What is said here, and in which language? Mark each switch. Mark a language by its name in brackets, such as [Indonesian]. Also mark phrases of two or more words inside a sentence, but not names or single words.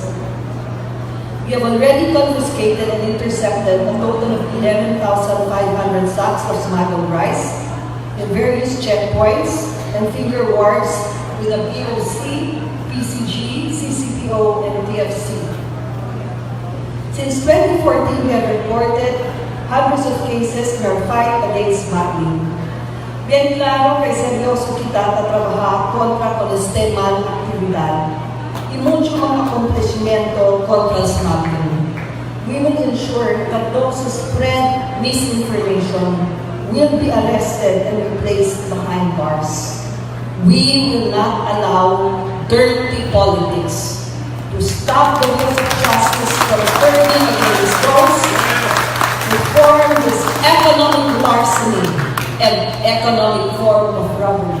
[English] We have already confiscated and intercepted a total of 11,500 sacks of smuggled rice in various checkpoints and finger wards with a POC, PCG, CCPO, and TFC. Since 2014, we have reported hundreds of cases in our fight against smuggling. [Chavacano] Bien klaro kay seryoso kita tatrabaha kontra con este mal aktibidad. Y mucho mga accomplishmento kontra smuggling. [English] We will ensure that those who spread misinformation will be arrested and placed behind bars. We will not allow dirty politics to stop the wheels of justice from turning against those who form this economic larceny and economic form of robbery.